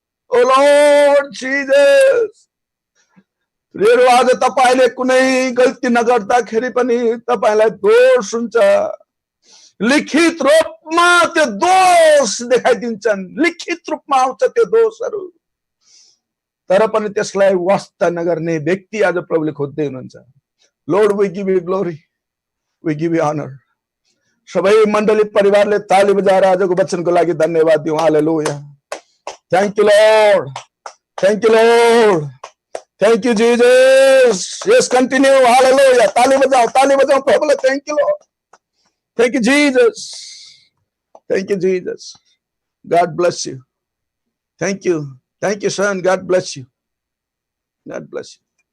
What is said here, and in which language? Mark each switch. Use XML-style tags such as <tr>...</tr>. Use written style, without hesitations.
<en>oh Lord Jesus,</en> <ne>प्रियहरू, आज तपाईले कुनै गल्ती नगर्दाखेरि पनि तपाईलाई दोष हुन्छ। लिखित रूपमा त्यो दोष देखाइदिन्छन्, लिखित रूपमा आउँछ त्यो दोषहरू, तर पनि त्यसलाई वास्ता नगर्ने व्यक्ति आज प्रभुले खोज्दै हुनुहुन्छ।</ne> <en>Lord, we give you glory, we give you honour.</en> <ne>सबै मण्डली परिवारले ताली बजाएर आजको वचनको लागि धन्यवाद दिउँ। हालेलुया।</ne> <en>Thank you Lord, thank you Lord, thank you Jesus. Yes, continue. Hallelujah.</en> <ne>ताली बजाओ प्रभुले।</ne> <en>Thank you Lord, thank you Jesus, thank you Jesus. God bless you. Thank you son. God bless you, God bless you.</en>